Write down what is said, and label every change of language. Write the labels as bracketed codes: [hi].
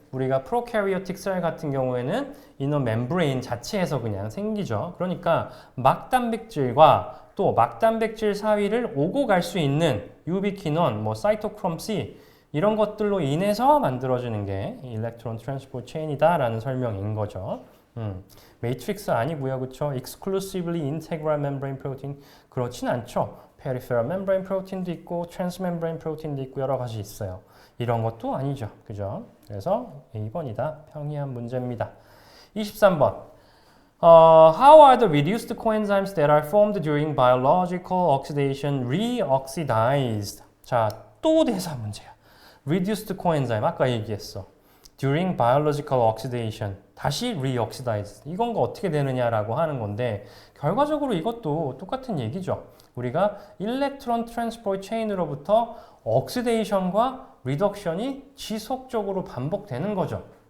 [ko] 우리가 프로캐리오틱 셀 같은 경우에는 이너 멤브레인 자체에서 그냥 생기죠. 그러니까 막단백질과 또 막단백질 사이를 오고 갈 수 있는 유비퀴넌, 뭐 사이토크롬 C 이런 것들로 인해서 만들어지는 게 일렉트론 트랜스포트 체인이다라는 설명인 거죠. 매트릭스 아니고요, 그렇죠? [en] Exclusively integral membrane protein [ko] 그렇진 않죠. peripheral membrane protein도 있고 transmembrane protein도 있고 여러 가지 있어요. 이런 것도 아니죠, 그죠? 그래서 2번이다. 평이한 문제입니다. 23번. [en] How are the reduced coenzymes that are formed during biological oxidation reoxidized? [ko] 자, 또 대사 문제야. reduced coenzyme 아까 얘기했어. [en] during biological oxidation [ko] 다시 reoxidized 이건 거 어떻게 되느냐라고 하는 건데 결과적으로 이것도 똑같은 얘기죠. 우리가 일렉트론 트랜스포트 체인으로부터 옥시데이션과 리덕션이 지속적으로 반복되는 거죠.